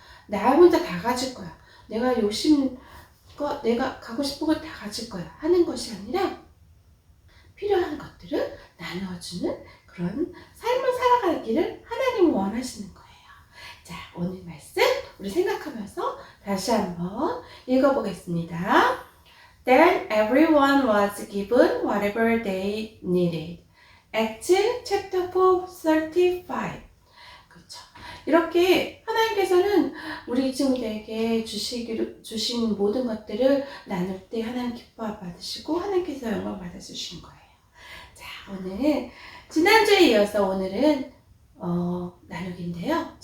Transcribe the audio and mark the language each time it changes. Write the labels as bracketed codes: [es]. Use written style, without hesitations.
[ko] 나 혼자 다 가질 거야. 내가 내가 가고 싶은 거 다 가질 거야. 하는 것이 아니라 필요한 것들을 나누어주는 그런 삶을 살아가기를 하나님은 원하시는 거예요. 자, 오늘 말씀 우리 생각하면서 다시 한번 읽어보겠습니다. [en] Then everyone was given whatever they needed. Acts chapter 4, 35. [ko] 그렇죠. 이렇게 하나님께서는 우리 친구들에게 주신 모든 것들을 나눌 때 하나님 기뻐 받으시고 하나님께서 영광 받아주신 거예요. 자, 오늘 지난주에 이어서 오늘은 나누기인데요.